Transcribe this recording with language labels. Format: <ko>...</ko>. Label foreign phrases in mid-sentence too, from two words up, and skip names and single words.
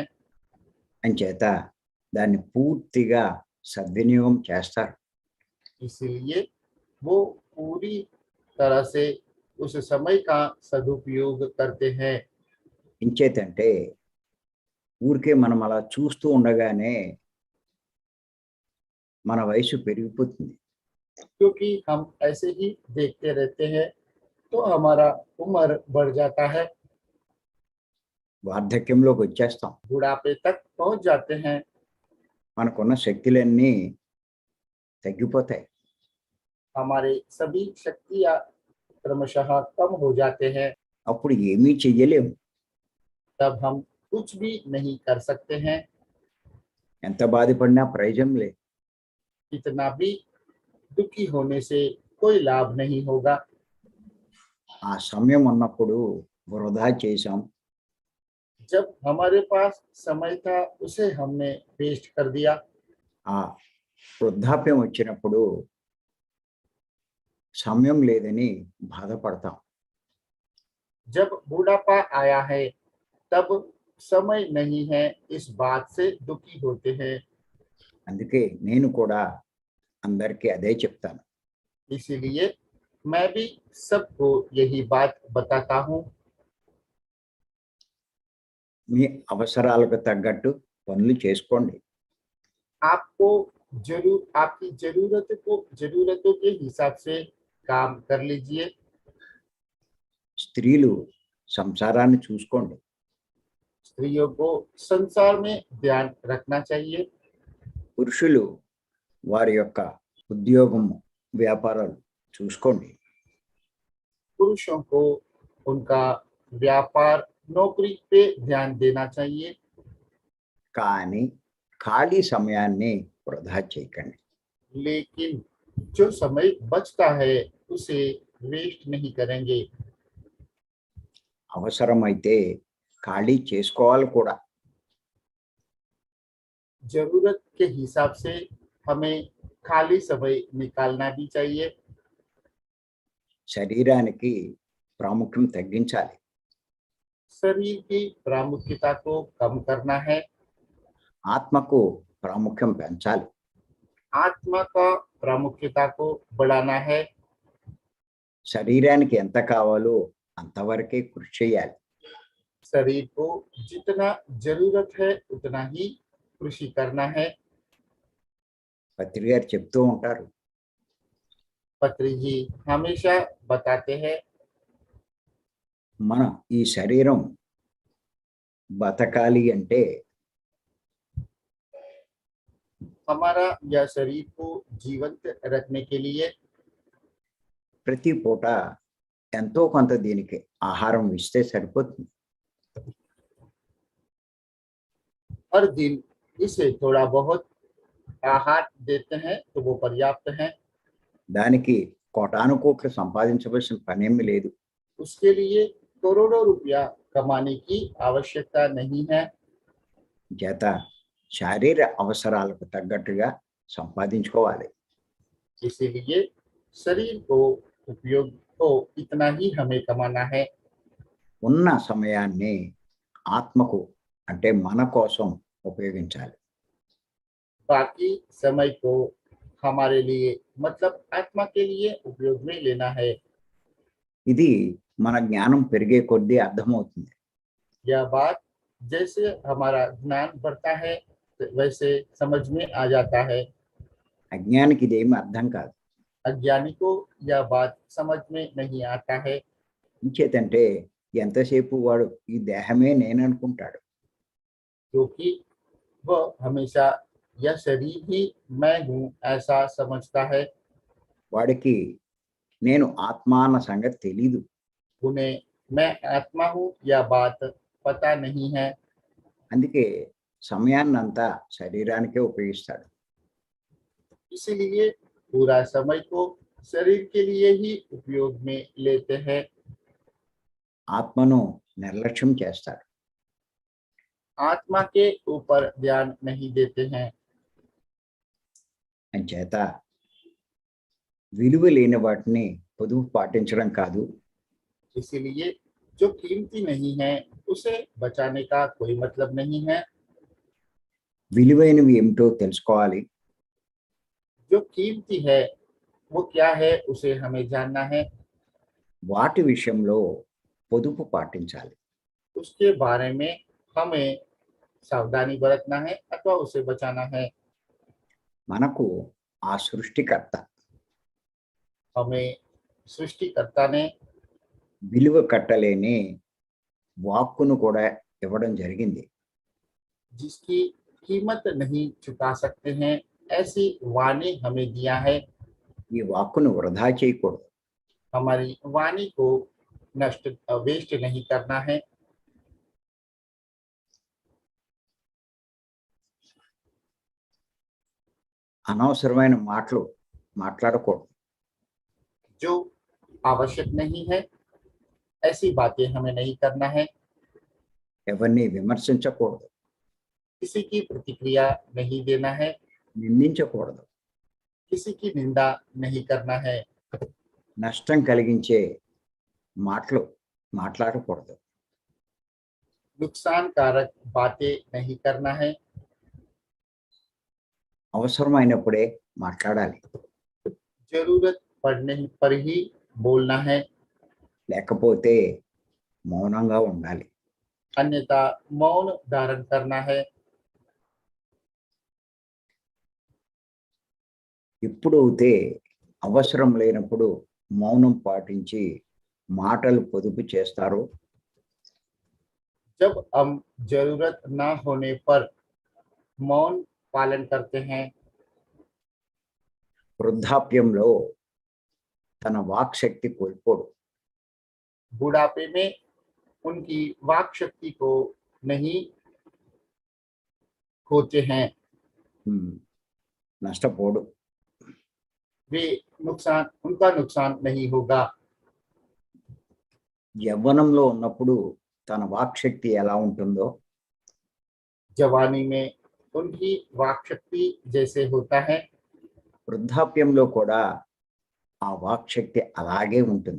<te>అంచేత దాన్ని పూర్తిగా సద్వినియోగం చేస్తారు.</te> <hi>इसलिए वो पूरी तरह से उस समय का सदुपयोग करते हैं।</hi> <te>ఇంచేతంటే ఊరికే మనం అలా చూస్తూ ఉండగానే మన వయసు పెరిగిపోతుంది.</te> <hi>क्योंकि हम ऐसे ही देखते रहते हैं तो हमारा उम्र बढ़ जाता है।</hi> <te>వార్ధక్యంలోకి వచ్చేస్తాం.</te> <hi>बुढ़ापे तक पहुंच जाते हैं।</hi> <te>మనకున్న శక్తులన్నీ తగ్గిపోతాయి.</te> <hi>हमारे सभी शक्तियां क्रमशः कम हो जाते हैं।</hi> <te>అప్పుడు ఏమీ చెయ్యలేము.</te> <hi>तब हम कुछ भी नहीं कर सकते हैं।</hi> <te>ఎంత బాధపడినా ప్రయోజనం లేదు.</te> <hi>इतना भी दुखी होने से कोई लाभ नहीं होगा।</hi> <te>ఆ సమయం ఉన్నప్పుడు వృధా చేశాం.</te> <hi>जब हमारे पास समय था उसे हमने वेस्ट कर दिया।</hi> <te>ఆ వృద్ధాప్యం వచ్చినప్పుడు సమయం లేదని బాధపడతాం.</te> <hi>जब बूढ़ापा आया है तब समय नहीं है, इस बात से दुखी होते हैं।</hi> <te>అందుకే నేను కూడా అందరికీ అదే చెప్తాను.</te> <hi>इसीलिए मैं भी सबको यही बात बताता हूँ।</hi> <te>మీ అవసరాలకు తగ్గట్టు పనులు చేసుకోండి.</te> <hi>आपको जरूर आपकी जरूरतों के हिसाब से काम कर लीजिए।</hi> <te>స్త్రీలు సంసారాన్ని చూసుకోండి.</te> <hi>स्त्रियों को संसार में ध्यान रखना चाहिए।</hi> <te>పురుషులు వారి యొక్క ఉద్యోగం వ్యాపారాలు చూసుకోండి.</te> <hi>पुरुषों को उनका व्यापार नौकरी पे ध्यान देना चाहिए।</hi> <te>కానీ ఖాళీ సమయాన్ని వృధా చేయకండి.</te> <hi>लेकिन जो समय बचता है उसे वेस्ट नहीं करेंगे।</hi> <te>అవసరమైతే ఖాళీ చేసుకోవాలి కూడా.</te> <hi>जरूरत के हिसाब से हमें खाली समय निकालना भी चाहिए।</hi> <te>శరీరానికి ప్రాముఖ్యం తగ్గించాలి.</te> <hi>शरीर की प्रामुख्यता को कम करना है।</hi> <te>ఆత్మకు ప్రాముఖ్యం పెంచాలి.</te> <hi>आत्मा का प्रामुख्यता को बढ़ाना है।</hi> <te>శరీరానికి ఎంత కావాలో అంతవరకే కృషి చేయాలి.</te> <hi>शरीर को जितना जरूरत है उतना ही कृषि करना है।</hi> <te>పత్రి గారు చెప్తూ ఉంటారు,</te> <hi>पत्री जी हमेशा बताते हैं</hi> <te>మనం ఈ శరీరం బతకాలి అంటే</te> <hi>हमारा यह शरीर को जीवंत रखने के लिए</hi> <te>ప్రతి పూట ఎంతో కొంత దీనికి ఆహారం ఇస్తే సరిపోతుంది.</te> <hi>हर दिन इसे थोड़ा बहुत आहार देते हैं तो वो पर्याप्त है।</hi> <te>దానికి కోటాను కోట్లు సంపాదించవలసిన పనేమీ లేదు.</te> <hi>उसके लिए करोड़ों रुपया कमाने की आवश्यकता नहीं है।</hi> <te>చేత శారీర అవసరాలకు తగ్గట్టుగా సంపాదించుకోవాలి.</te> <hi>इसीलिए शरीर को उपयोग को इतना ही हमें कमाना है।</hi> <te>ఉన్న సమయాన్ని ఆత్మకు అంటే మన కోసం ఉపయోగించాలి.</te> <hi>बाकी समय को हमारे लिए मतलब आत्मा के लिए उपयोग में लेना है।</hi> <te>ఇది మన జ్ఞానం పెరిగే కొద్దీ అర్థమవుతుంది.</te> <hi>यह बात जैसे हमारा ज्ञान बढ़ता है वैसे समझ में आ जाता है।</hi> <te>అజ్ఞానికి ఇదేమి అర్థం కాదు.</te> <hi>अज्ञानी को यह बात समझ में नहीं आता है।</hi> <te>ఇంచేతంటే ఎంతసేపు వాడు ఈ దేహమే నేను అనుకుంటాడు.</te> <hi>क्योंकि वह हमेशा यह शरीर ही मैं हूँ ऐसा समझता है।</hi> <te>వాడికి నేను ఆత్మ అన్న సంగతి తెలీదు.</te> <hi>उन्हें मैं आत्मा हूँ यह बात पता नहीं है।</hi> <te>అందుకే సమయాన్నంతా శరీరానికే ఉపయోగిస్తాడు.</te> <hi>इसीलिए पूरा समय को शरीर के लिए ही उपयोग में लेते हैं।</hi> <te>ఆత్మను నిర్లక్ష్యం చేస్తాడు.</te> <hi>आत्मा के ऊपर ध्यान नहीं देते हैं।</hi> <te>అంచేత విలువ లేని వాటిని పొదుపు పాటించడం కాదు,</te> <hi>इसीलिए जो कीमती नहीं है उसे बचाने का कोई मतलब नहीं है।</hi> <te>విలువైనవి ఏమిటో తెలుసుకోవాలి.</te> <hi>जो कीमती है वो क्या है उसे हमें जानना है।</hi> <te>వాటి విషయంలో పొదుపు పాటించాలి.</te> <hi>उसके बारे में हमें सावधानी बरतना है अथवा उसे बचाना है।</hi> <te>మనకు ఆ సృష్టికర్త</te> <hi>हमें सृष्टिकर्ता ने</hi> <te>విలువ కట్టలేని వాక్కును కూడా ఇవ్వడం జరిగింది.</te> <hi>जिसकी कीमत नहीं चुका सकते हैं ऐसी वाणी हमें दिया है।</hi> <te>ఈ వాక్కును వృధా చేయకూడదు.</te> <hi>हमारी वाणी को नष्ट वेस्ट नहीं करना है।</hi> <te>అనవసరమైన మాటలు మాట్లాడకూడదు.</te> <hi>जो आवश्यक नहीं है ऐसी बातें हमें नहीं करना है,</hi> <te>ఎవరిని విమర్శించకూడదు,</te> <hi>किसी की प्रतिक्रिया नहीं देना है,</hi> <te>నిందించకూడదు,</te> <hi>किसी की निंदा नहीं करना है,</hi> <te>నష్టం కలిగించే మాటలు మాట్లాడకూడదు,</te> <hi>नुकसानकारक बातें नहीं करना है,</hi> <te>అవసరమైనప్పుడే మాట్లాడాలి,</te> <hi>जरूरत पड़ने पर ही बोलना है,</hi> <te>లేకపోతే మౌనంగా ఉండాలి.</te> <hi>अन्यथा मौन धारण करना है।</hi> <te>ఎప్పుడైతే అవసరం లేనప్పుడు మౌనం పాటించి మాటలు పొదుపు చేస్తారో</te> <hi>जब हम जरूरत ना होने पर मौन पालन करते हैं,</hi> <te>వృద్ధాప్యంలో తన వాక్ శక్తి కోల్పోడు,</te> <hi>बुढ़ापे में उनकी वाक शक्ति को नहीं खोते हैं,</hi> <te>నష్టపోడు.</te> <hi>वे उनका नुकसान नहीं होगा।</hi> <te>యవ్వనంలో ఉన్నప్పుడు తన వాక్ శక్తి ఎలా ఉంటుందో</te> <hi>जवानी में उनकी वाक शक्ति जैसे होता है,</hi> <te>వృద్ధాప్యంలో కూడా ఆ వాక్ శక్తి అలాగే ఉంటుంది.</te>